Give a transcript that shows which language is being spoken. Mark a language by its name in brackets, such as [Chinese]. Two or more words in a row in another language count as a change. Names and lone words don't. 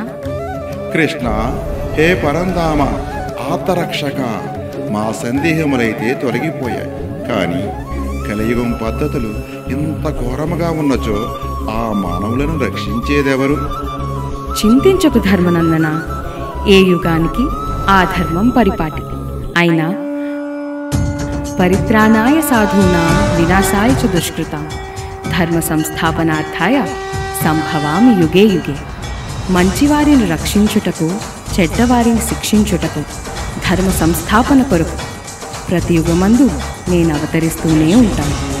[Telugu] కృష్ణ, హే పరంధామ, ఆత్మరక్షక, మా సందేహములైతే తొలగిపోయాయి. కానీ కలియుగం పద్ధతులు ఇంత ఘోరముగా ఉన్నచో ఆ మానవులను రక్షించేదెవరు? చింతించకు ధర్మనందన. ఏ యుగానికి ఆ ధర్మం పరిపాటి. [Sanskrit] అయినా పరిత్రాణాయ సాధూనాం వినాశాయ చ దుష్కృతాం ధర్మ సంస్థాపనార్థాయ సంభవామి యుగే యుగే. [Telugu] మంచివారిని రక్షించుటకు, చెడ్డవారిని శిక్షించుటకు, ధర్మ సంస్థాపన కొరకు ప్రతి యుగమందు నేను అవతరిస్తూనే ఉంటాను.